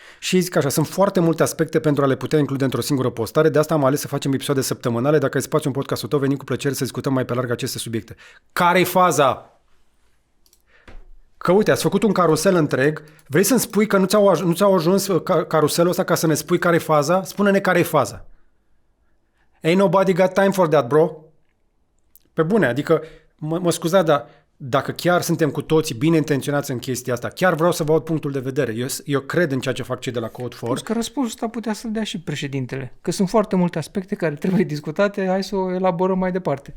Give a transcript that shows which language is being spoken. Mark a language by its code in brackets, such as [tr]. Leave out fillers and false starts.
[ro] Și zic așa, sunt foarte multe aspecte pentru a le putea include într-o singură postare, de asta am ales să facem episoade săptămânale. Dacă ai spațiu în podcastul tău, venim cu plăcere să discutăm mai pe larg aceste subiecte. Care-i faza? Că uite, ați făcut un carusel întreg, vrei să-mi spui că nu ți-au ajuns caruselul ăsta ca să ne spui care-i faza? Spune-ne care-i faza. [en] Ain't nobody got time for that, bro. [ro] Pe bune, adică, mă scuzați, dar dacă chiar suntem cu toții bine intenționați în chestia asta, chiar vreau să vă aud punctul de vedere. Eu cred în ceea ce fac cei de la Code4. Plus că răspunsul ăsta putea să-l dea și președintele. Că sunt foarte multe aspecte care trebuie discutate, hai să o elaborăm mai departe.